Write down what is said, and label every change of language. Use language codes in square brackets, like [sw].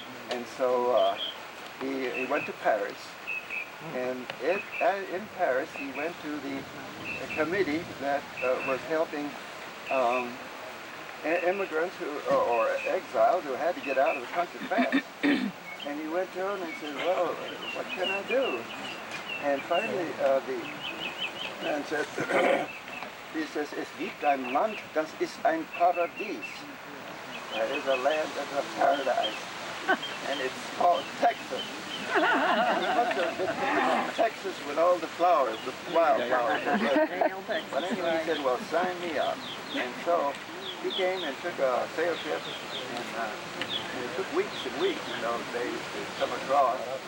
[en] And so he went to Paris. And in Paris, he went to the committee that was helping immigrants or exiles who had to get out of the country fast. And he went to them and said, "Well, what can I do?" And finally, the man said, he says, [de] "Es gibt ein Land, das ist ein Paradies." [en] There is a land that's a paradise, and it's called Texas. He must have been in Texas with all the flowers, the wildflowers. But anyway, he said, "Well, sign me up." And so he came and took a sail ship, and it took weeks and weeks in those days to come across.